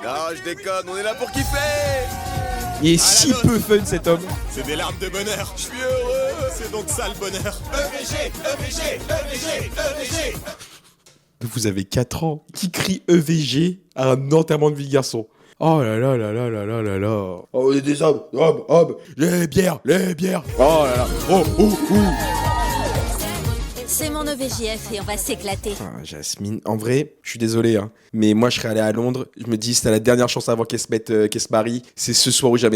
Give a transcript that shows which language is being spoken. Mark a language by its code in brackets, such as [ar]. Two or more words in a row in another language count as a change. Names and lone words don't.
[fr] Non, je déconne, on est là pour kiffer. Il est si peu fun, cet homme. C'est des larmes de bonheur. Je suis heureux. C'est donc ça le bonheur. EVG, EVG, EVG, EVG. Vous avez 4 ans. Qui crie EVG à un enterrement de vie de garçon? Oh là là là là là là là là. Oh, on est des hommes. Les bières. Oh là là. Oh. C'est mon EVJF et on va s'éclater. Ah, Jasmine, en vrai, je suis désolé, hein, mais moi je serais allé à Londres. Je me dis, c'était la dernière chance avant qu'elle se marie. C'est ce soir ou jamais.